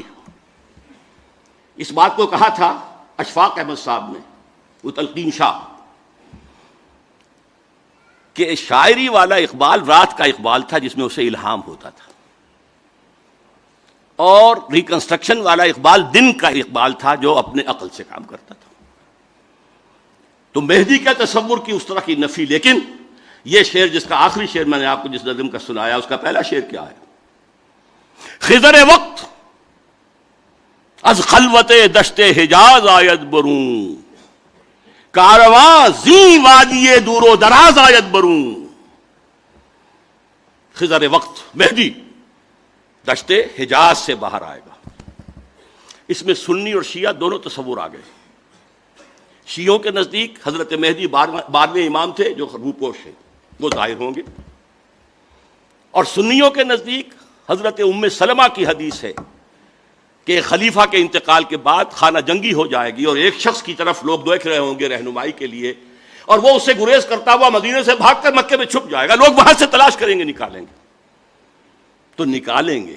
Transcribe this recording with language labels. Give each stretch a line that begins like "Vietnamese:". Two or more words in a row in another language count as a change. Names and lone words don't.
Urdu: اس بات کو کہا تھا اشفاق احمد صاحب نے، وہ تلقین شاہ، کہ شاعری والا اقبال رات کا اقبال تھا جس میں اسے الہام ہوتا تھا، اور ریکنسٹرکشن والا اقبال دن کا اقبال تھا جو اپنے عقل سے کام کرتا تھا۔ تو مہدی کا تصور کی اس طرح کی نفی، لیکن یہ شعر جس کا آخری شعر میں نے آپ کو جس نظم کا سنایا، اس کا پہلا شعر کیا ہے؟
Persian: خضر وقت از خلوت دشت حجاز آید برون، کارواں زی وادی دور و دراز آید برون۔
Urdu: خضر وقت مہدی دشت حجاز سے باہر آئے گا۔ اس میں سنی اور شیعہ دونوں تصور آ گئے۔ شیعوں کے نزدیک حضرت مہدی 12ویں امام تھے جو روپوش ہیں، وہ ظاہر ہوں گے، اور سنیوں کے نزدیک حضرت ام سلمہ کی حدیث ہے کہ خلیفہ کے انتقال کے بعد خانہ جنگی ہو جائے گی اور ایک شخص کی طرف لوگ دیکھ رہے ہوں گے رہنمائی کے لیے، اور وہ اسے گریز کرتا ہوا مدینے سے بھاگ کر مکے میں چھپ جائے گا، لوگ وہاں سے تلاش کریں گے، نکالیں گے تو نکالیں گے۔